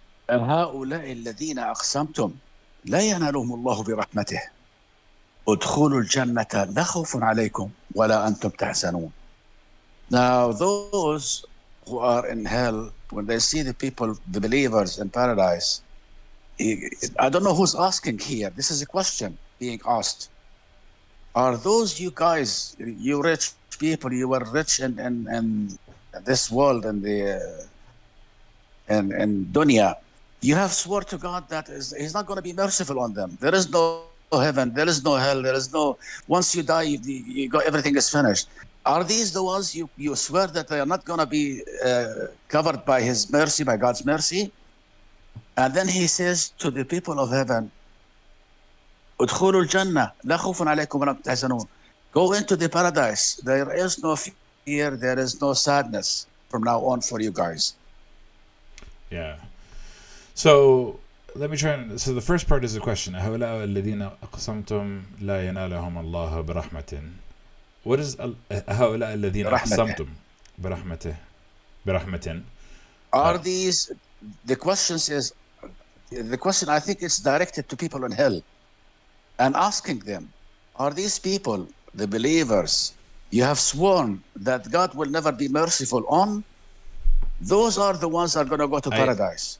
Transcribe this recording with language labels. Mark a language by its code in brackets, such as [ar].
[ar] هؤلاء الذين أقسمتم لا ينالهم الله برحمته ادخلوا الجنة لا خوف عليكم ولا أنتم تحزنون. [en] Now those who are in hell, when they see the people, the believers in paradise, I don't know who's asking here. This is a question being asked. Are those you guys, you rich people, you were rich in this world and in dunya, you have swore to God that He's not going to be merciful on them. There is no heaven, there is no hell, there is no. Once you die, you go, everything is finished. Are these the ones you swear that they are not going to be covered by His mercy, by God's mercy? And then He says to the people of heaven, [ar] ادخلوا الجنة لا خوف عليكم ولا أنتم تحزنون. [en] Go into the paradise. There is no fear, there is no sadness from now on for you guys. Yeah. So let me try and. So the first part is a question. [ar] هؤلاء الذين أقسمتم لا ينالهم الله برحمة. [en] What is [ar] هؤلاء الذين أقسمتم برحمة? [en] Are these, the question I think it's directed to people in hell and asking them, are these people, the believers, you have sworn that God will never be merciful on? Those are the ones that are going to go to paradise.